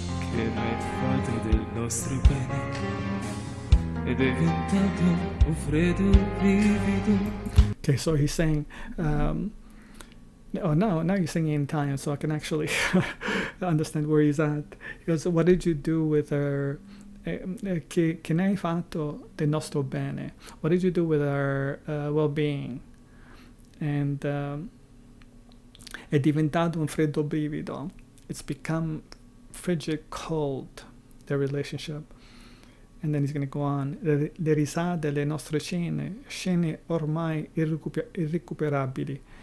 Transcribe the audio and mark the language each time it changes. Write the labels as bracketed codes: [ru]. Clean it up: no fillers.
[it] Che m'hai fatto del nostro bene ed è diventato un freddo brivido. [en] Okay, so he's saying, now he's singing in Italian, so I can actually understand where he's at. He goes, what did you do with her? [it] Che ne hai fatto del nostro bene? [en] What did you do with our well-being? And [it] è diventato un freddo brivido. [en] It's become frigid cold, their relationship. And then he's going to go on. [it] Le risate, le nostre scene ormai irrecuperabili.